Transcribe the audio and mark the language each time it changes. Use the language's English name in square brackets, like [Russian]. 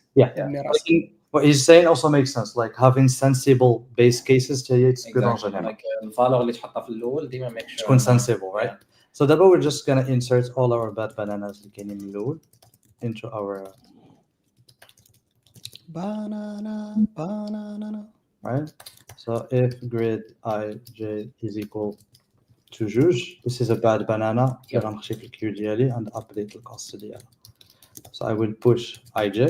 [English] what he's saying also makes sense like having sensible base cases it's good on general [Arabic] like الفالور اللي تحطها في الاول ديما [English] make sure تكون sensible right so that we're just going to insert all our bad bananas [Arabic] اللي كاينين من الاول [English] into our banana right so if grid ij is equal to جوج this is a bad banana [Arabic] غنمشي في الكيو ديالي [English] and update [Arabic] الكوست ديالها [English] so I will push ij